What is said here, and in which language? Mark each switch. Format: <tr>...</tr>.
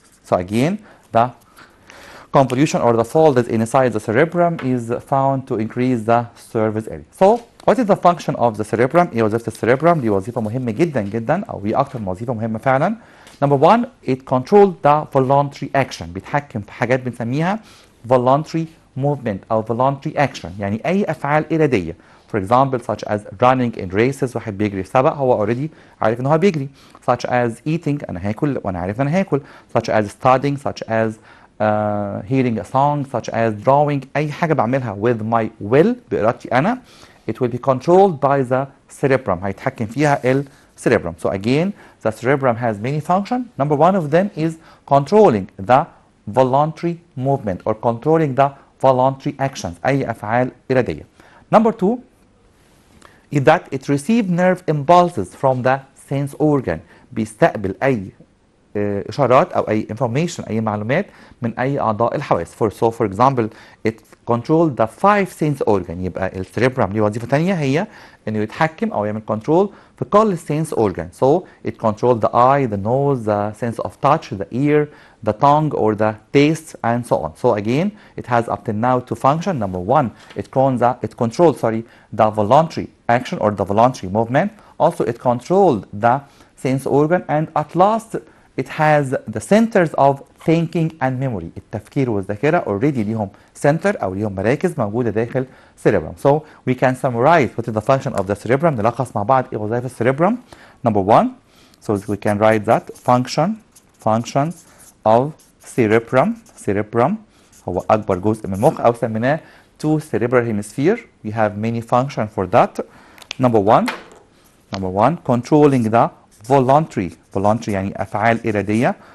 <en>So again, the convolution or the folds inside the cerebrum is found to increase the surface area. So what is the function of the cerebrum?</en> <ar>ايه وظيفة السيربرم؟ دي وظيفة مهمة جدا جدا او هي اكتر وظيفة مهمة فعلا.</ar> <en>Number one, it controls the voluntary action.</en> <ar>بيتحكم في حاجات بنسميها voluntary movement او voluntary action يعني اي افعال ارادية.</ar> <en>for example such as running in races.</en> <ar>واحد بيجري في سبق هو already عارف ان هو بيجري.</ar> <en>such as eating</en> <ar>انا هاكل وانا عارف انا هاكل.</ar> <en>such as studying, such as hearing a song, such as drawing.</en> <ar>اي حاجه بعملها</ar> <en>with my will</en> <ar>بارادتي انا</ar> <en>it will be controlled by the cerebrum.</en> <ar>هيتحكم فيها ال cerebrum.</ar> <en>So again the cerebrum has many functions. Number one of them is controlling the voluntary movement or controlling the voluntary actions.</en> <ar>أي أفعال إرادية.</ar> <en>Number two is that it receives nerve impulses from the sense organ.</en> <ar>بيستقبل أي إشارات أو أي information أي معلومات من أي أعضاء الحواس.</ar> <en>For example it control the five sense organ.</en> <ar>يبقى السيريبرام ليه وظيفة تانية هي إنه يتحكم أو يعمل control في كل sense organ.</ar> <en>So it controls the eye, the nose, the sense of touch, the ear, the tongue or the taste and so on. So again it has up till now two functions. Number one it controls the voluntary action or the voluntary movement. Also it controlled the sense organ and at last it has the centers of thinking and memory.</en> <ar>التفكير والذاكرة already ليهم center أو ليهم مراكز موجودة داخل cerebrum.</ar> <en>So we can summarize what is the function of the cerebrum.</en> <ar>نلخص مع بعض إيه وظائف الcerebrum.</ar> <en>Number one, so we can write that function of cerebrum</en> <ar>هو أكبر جزء من المخ أو سميناه</ar> <en>two cerebral hemisphere. We have many functions for that. Number one, controlling the voluntary</en> <ar>يعني أفعال إرادية.</ar>